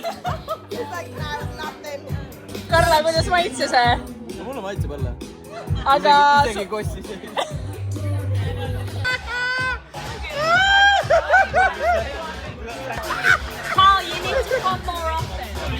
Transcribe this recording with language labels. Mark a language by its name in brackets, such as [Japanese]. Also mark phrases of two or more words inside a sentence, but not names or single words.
[English] it's like nothing. [Estonian] Karla, kuidas maitse see? Mulle maitseb jälle. Aga... Isegi kossis. [English] Paul, you need to come more often.